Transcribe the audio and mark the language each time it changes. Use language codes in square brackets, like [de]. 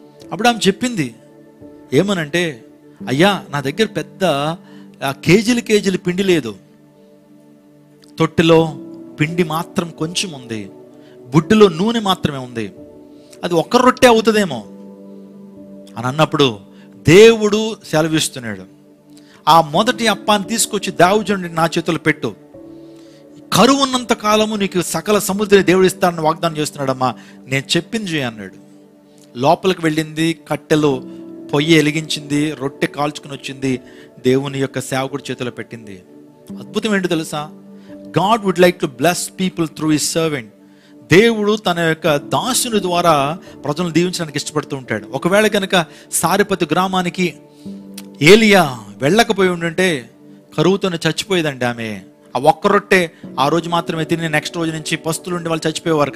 [te] అప్పుడు ఆమె చెప్పింది ఏమనంటే, అయ్యా నా దగ్గర పెద్ద కేజీలు పిండి లేదు, తొట్టెలో పిండి మాత్రం కొంచెం ఉంది, బుడ్డిలో నూనె మాత్రమే ఉంది, అది ఒక్క రొట్టె అవుతుందేమో అని అన్నప్పుడు దేవుడు సెలవిస్తున్నాడు, ఆ మొదటి అప్పాన్ని తీసుకొచ్చి దావీదుని నా చేతుల్లో పెట్టు, కరువు ఉన్నంత కాలము నీకు సకల సముద్రం దేవుడు ఇస్తాడని వాగ్దానం చేస్తున్నాడమ్మా, నేను చెప్పింది చేయి అన్నాడు. లోపలికి వెళ్ళింది, కట్టెలు పొయ్యి వెలిగించింది, రొట్టె కాల్చుకుని వచ్చింది, దేవుని యొక్క సేవకుడి చేతిలో పెట్టింది. అద్భుతం ఏంటో తెలుసా? [en] God would like to bless people through his servant. [te] దేవుడు తన యొక్క దాసుని ద్వారా ప్రజలను దీవించడానికి ఇష్టపడుతూ ఉంటాడు. ఒకవేళ కనుక సారెపతి గ్రామానికి ఏలియా వెళ్ళకపోయి ఉండుంటే కరువుతోనే చచ్చిపోయేదండి ఆమె. ఆ ఒక్క రొట్టె ఆ రోజు మాత్రమే తిని నెక్స్ట్ రోజు నుంచి పస్తులుండి వాళ్ళు చచ్చిపోయేవారు.